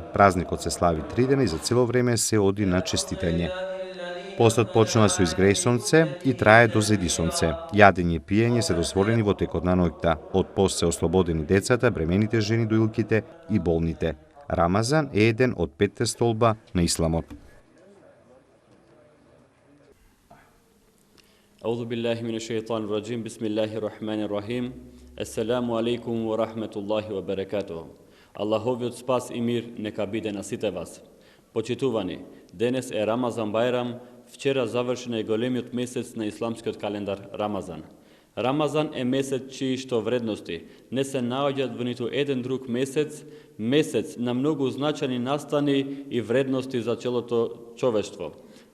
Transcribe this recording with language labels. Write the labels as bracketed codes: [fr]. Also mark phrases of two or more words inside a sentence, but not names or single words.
[mk] Празникот се слави 3 дена и за цело време се оди на честитање. Постот почнува со изгреј сонце и трае до зеди сонце. Јадење и пиење се дозволени во текот на ноќта. Од пост се ослободени децата, бремените жени, доилките и болните. Рамазан е еден од 5 столба на исламот. [ar] أعوذ بالله من الشيطان الرجيم بسم الله الرحمن الرحيم السلام عليكم ورحمة الله وبركاته. [mk] Аллаховиот спас и мир нека биде на сите вас. Почитувани, денес е Рамазан Бајрам, вчера завршен е големиот месец на исламскиот календар Рамазан. Рамазан е месец чии што вредности не се наоѓаат во ниту еден друг месец, месец на многу значајни настани и вредности за целото човештво.